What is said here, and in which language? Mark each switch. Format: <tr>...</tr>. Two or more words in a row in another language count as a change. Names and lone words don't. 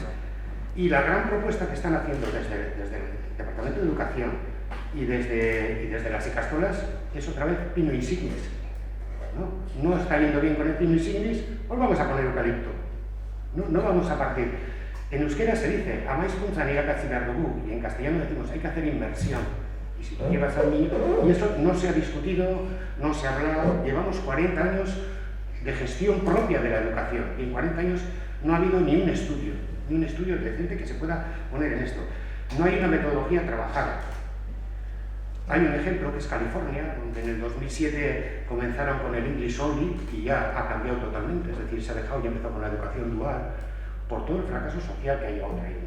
<es>Y la gran propuesta que están haciendo desde el Departamento de Educación y desde las ikastolas es otra vez pino insignis. No está yendo bien con el pino insignis, pues vamos a poner eucalipto. No vamos a partir. En euskera se dice,</es> <eu>amaizkuntzan irakatzi behar dugu,</eu> <es>y en castellano decimos, hay que hacer inversión. Y si tú llevas al niño, y eso no se ha discutido, no se ha hablado, llevamos 40 años de gestión propia de la educación, y en 40 años no ha habido ni un estudio decente que se pueda poner en esto. No hay una metodología trabajada. Hay un ejemplo que es California, donde en el 2007 comenzaron con el English Only y ya ha cambiado totalmente, es decir, se ha dejado y empezó con la educación dual por todo el fracaso social que ha llevado trayendo.</es>